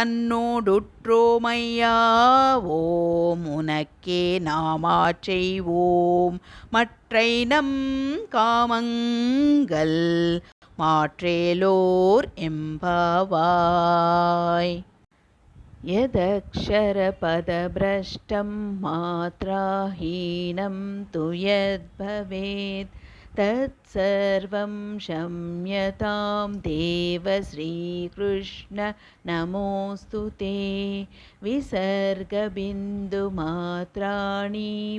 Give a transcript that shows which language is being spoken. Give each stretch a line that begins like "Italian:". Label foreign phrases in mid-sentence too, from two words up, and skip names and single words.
Tamil: தன்னோடுற்றோமையாவோம் உனக்கே நாமாச்செய்வோம் மற்றை நம் காமங்கள் மாற்றேலோர் எம்பாவாய்.
Sanskrit: यदक्षरपदभ्रष्टं मात्राहीनं तु यद्भवेत् तत्सर्वं क्षम्यतां देव श्रीकृष्ण नमोऽस्तु ते विसर्गबिन्दुमात्राणि